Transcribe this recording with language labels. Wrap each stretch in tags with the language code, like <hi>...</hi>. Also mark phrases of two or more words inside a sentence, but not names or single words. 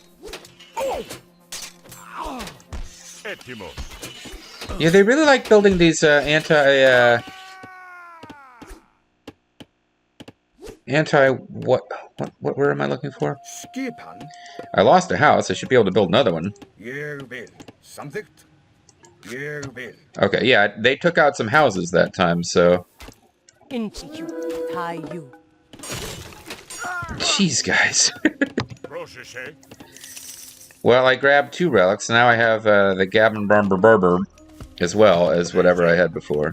<en>Yeah, they really like building these anti what where am I looking for?</en> <is>Skipan.</is> <en>I lost a house. I should be able to build another one.</en> <is>Ég vil. Samþykkt. Ég vil.</is> <en>Okay, yeah, they took out some houses that time, so Inchi Tai you. jeez, guys. Well, I grabbed 2 relics. Now I have the Gavin Berber as well as whatever I had before.</en>